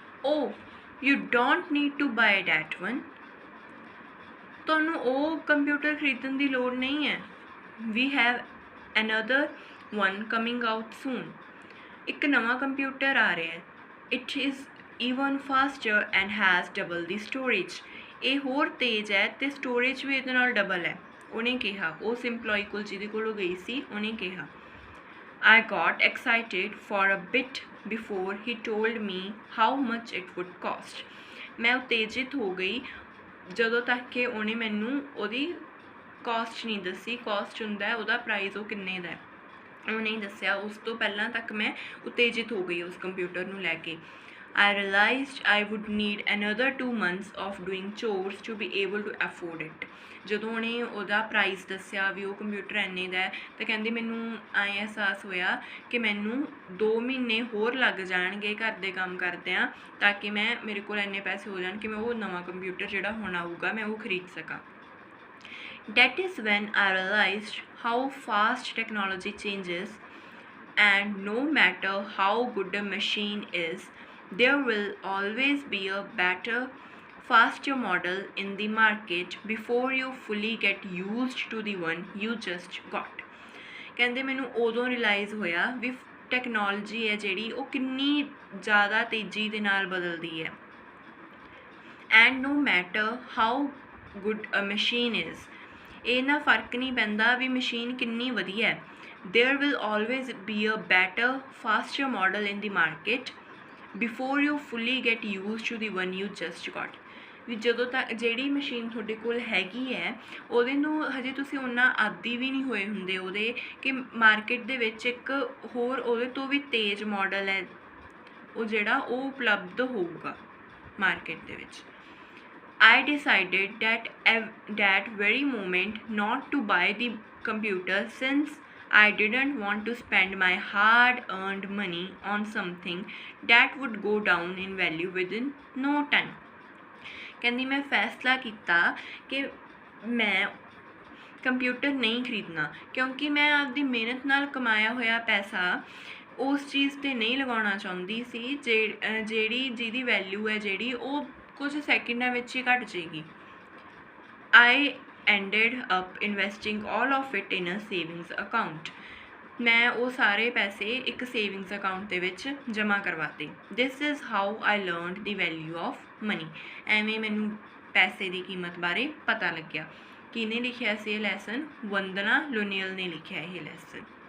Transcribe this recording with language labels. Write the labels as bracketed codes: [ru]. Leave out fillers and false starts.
[en] Oh, you don't need to buy that one। [pa] ਤੁਹਾਨੂੰ ਉਹ computer ਖਰੀਦਣ ਦੀ ਲੋੜ ਨਹੀਂ ਹੈ। [en] We have another one coming out soon। [pa] ਇੱਕ ਨਵਾਂ ਕੰਪਿਊਟਰ ਆ ਰਿਹਾ ਹੈ। [en] It is even faster and has double the storage। [pa] ਇਹ ਹੋਰ ਤੇਜ਼ ਹੈ ਅਤੇ ਸਟੋਰੇਜ ਵੀ ਇਹਦੇ ਨਾਲ ਡਬਲ ਹੈ। ਉਹਨੇ ਕਿਹਾ, ਉਸ ਇੰਪਲੋਈ ਕੋਲ ਜਿਹਦੇ ਕੋਲ ਉਹ ਗਈ ਸੀ, ਉਹਨੇ ਕਿਹਾ। [en] I got excited for a bit before he told me how much it would cost। [pa] ਮੈਂ ਉਤੇਜਿਤ ਹੋ ਗਈ ਜਦੋਂ ਤੱਕ ਕਿ ਉਹਨੇ ਮੈਨੂੰ ਉਹਦੀ ਕਾਸਟ ਨਹੀਂ ਦੱਸੀ। ਕਾਸਟ ਹੁੰਦਾ ਉਹਦਾ ਪ੍ਰਾਈਜ਼ ਉਹ ਕਿੰਨੇ ਦਾ ਹੈ। ਉਹ ਨਹੀਂ ਦੱਸਿਆ। ਉਸ ਤੋਂ ਪਹਿਲਾਂ ਤੱਕ ਮੈਂ ਉਤੇਜਿਤ ਹੋ ਗਈ ਉਸ ਕੰਪਿਊਟਰ ਨੂੰ ਲੈ ਕੇ। [en] I realized I would need another 2 months of doing chores to be able to afford it। [pa] ਜਦੋਂ ਉਹਨੇ ਉਹਦਾ ਪ੍ਰਾਈਸ ਦੱਸਿਆ ਵੀ ਉਹ ਕੰਪਿਊਟਰ ਇੰਨੇ ਦਾ ਹੈ, ਤਾਂ ਕਹਿੰਦੀ ਮੈਨੂੰ ਐਂ ਅਹਿਸਾਸ ਹੋਇਆ ਕਿ ਮੈਨੂੰ 2 ਮਹੀਨੇ ਹੋਰ ਲੱਗ ਜਾਣਗੇ ਘਰ ਦੇ ਕੰਮ ਕਰਦਿਆਂ, ਤਾਂ ਕਿ ਮੇਰੇ ਕੋਲ ਇੰਨੇ ਪੈਸੇ ਹੋ ਜਾਣ ਕਿ ਮੈਂ ਉਹ ਨਵਾਂ ਕੰਪਿਊਟਰ ਜਿਹੜਾ ਹੁਣ ਆਊਗਾ ਮੈਂ ਉਹ ਖਰੀਦ ਸਕਾਂ। [en] That is when I realized how fast technology changes, and no matter how good a machine is, there will always be a better, faster model in the market before you fully get used to the one you just got। [pa] ਕਹਿੰਦੇ ਮੈਨੂੰ ਉਦੋਂ realise ਹੋਇਆ ਵੀ technology ਹੈ ਜਿਹੜੀ ਉਹ ਕਿੰਨੀ ਜ਼ਿਆਦਾ ਤੇਜ਼ੀ ਦੇ ਨਾਲ ਬਦਲਦੀ ਹੈ। [en] and no matter how good a machine is, [pa] ਇਹ ਨਾ ਫਰਕ ਨਹੀਂ ਪੈਂਦਾ ਵੀ ਮਸ਼ੀਨ ਕਿੰਨੀ ਵਧੀਆ ਹੈ। [en] There will always be a better, faster model in the market before you fully get used to the one you just got. [pa] ਵੀ ਜਦੋਂ ਤੱਕ ਜਿਹੜੀ ਮਸ਼ੀਨ ਤੁਹਾਡੇ ਕੋਲ ਹੈਗੀ ਹੈ ਉਹਦੇ ਨੂੰ ਹਜੇ ਤੁਸੀਂ ਓਨਾ ਆਦੀ ਵੀ ਨਹੀਂ ਹੋਏ ਹੁੰਦੇ ਉਹਦੇ, ਕਿ ਮਾਰਕੀਟ ਦੇ ਵਿੱਚ ਇੱਕ ਹੋਰ ਉਹਦੇ ਤੋਂ ਵੀ ਤੇਜ਼ ਮਾਡਲ ਹੈ ਉਹ ਜਿਹੜਾ ਉਹ ਉਪਲਬਧ ਹੋਊਗਾ ਮਾਰਕੀਟ ਦੇ ਵਿੱਚ। [en] I decided that very moment not to buy the computer, since I didn't want to spend my hard-earned money on something that would go down in value within no time। [pa] ਕਹਿੰਦੀ ਮੈਂ ਫੈਸਲਾ ਕੀਤਾ ਕਿ ਮੈਂ computer ਨਹੀਂ ਖਰੀਦਣਾ, ਕਿਉਂਕਿ ਮੈਂ ਆਪਦੀ ਮਿਹਨਤ ਨਾਲ ਕਮਾਇਆ ਹੋਇਆ ਪੈਸਾ ਉਸ ਚੀਜ਼ 'ਤੇ ਨਹੀਂ ਲਗਾਉਣਾ ਚਾਹੁੰਦੀ ਸੀ ਜਿਹਦੀ ਵੈਲਿਊ ਹੈ ਜਿਹੜੀ ਉਹ ਕੁਝ ਸੈਕਿੰਡਾਂ ਵਿੱਚ ਹੀ ਘੱਟ ਜਾਏਗੀ। [en] I ended up investing all of it in a savings account। [pa] ਮੈਂ ਉਹ ਸਾਰੇ ਪੈਸੇ ਇੱਕ ਸੇਵਿੰਗਸ ਅਕਾਊਂਟ ਦੇ ਵਿੱਚ ਜਮ੍ਹਾਂ ਕਰਵਾਤੇ। [en] This is how I learned the value of money। [pa] ਐਵੇਂ ਮੈਨੂੰ ਪੈਸੇ ਦੀ ਕੀਮਤ ਬਾਰੇ ਪਤਾ ਲੱਗਿਆ। ਕਿਹਨੇ ਲਿਖਿਆ ਸੀ ਇਹ ਲੈਸਨ? ਵੰਦਨਾ ਲੋਨੀਅਲ ਨੇ ਲਿਖਿਆ ਇਹ ਲੈਸਨ।